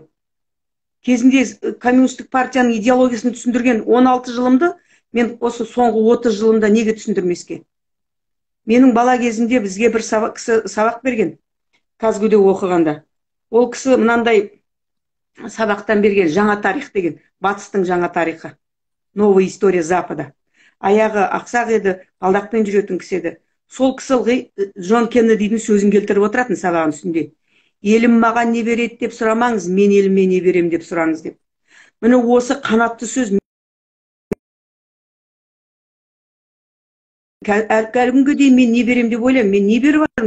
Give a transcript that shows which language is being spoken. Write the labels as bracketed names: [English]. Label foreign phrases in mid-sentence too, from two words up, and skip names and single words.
[Kazakh] Кезінде коммунистік партияның идеологиясын түсіндірген 16 жылымды мен осы соңғы 30 жылымда неге түсіндірмеске? Менің бала кезінде бізге бір сабақ берген, Казгуде оқығанда. Ол кісі мынандай сабақтан берген, жаңа тарих деген, батыстың жаңа тарихы. [Russian] Новая история Запада. [Kazakh] Аяғы ақсақ еді, балдақпен жүретін кісі еді. Сол кісі Джон Кеннедидің сөзін келтіріп отыратын сабағын үстінде. Елім маған не береді деп сұрамаңыз, мен еліме не берем деп сұраңыз деп. Міне осы қанатты сөз әлгіге дейін мен не берем деп ойлаймын, мен не беріп жатырмын?